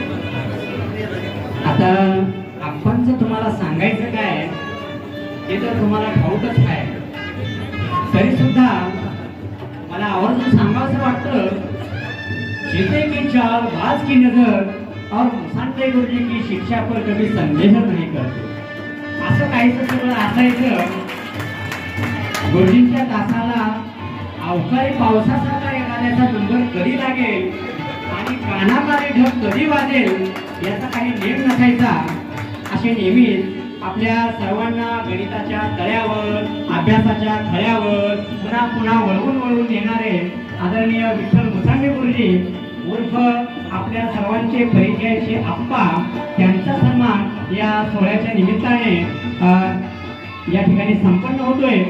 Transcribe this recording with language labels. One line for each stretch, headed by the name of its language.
Marathi: आता आपणच तुम्हाला सांगायचं काय ते तर तुम्हाला ठाऊकच आहे, तरी सुद्धा मला आवर्जून सांगावंसं वाटतं।
Hindi: चीते की चाल, बाज की नजर और मुसांते गुरुजी की शिक्षा पर कभी संदेह नहीं करते।
Marathi: असं काहीच सगळं असायचं। गुरुजींच्या तासाला अवकाळी पावसासारखा येणाऱ्याचा नंबर कधी लागेल आणि कानामारे ढग कधी वाजेल याचा काही नेम नसायचा। असे नेहमीच आपल्या सर्वांना गणिताच्या तळ्यावर, अभ्यासाच्या खळ्यावर पुन्हा पुन्हा वळवून वळवून येणारे आदरणीय विठ्ठल मुसांगे गुरुजी उर्फ आपल्या सर्वांचे परिचयाचे आप्पा, त्यांचा सन्मान या सोहळ्याच्या निमित्ताने या ठिकाणी संपन्न होतोय।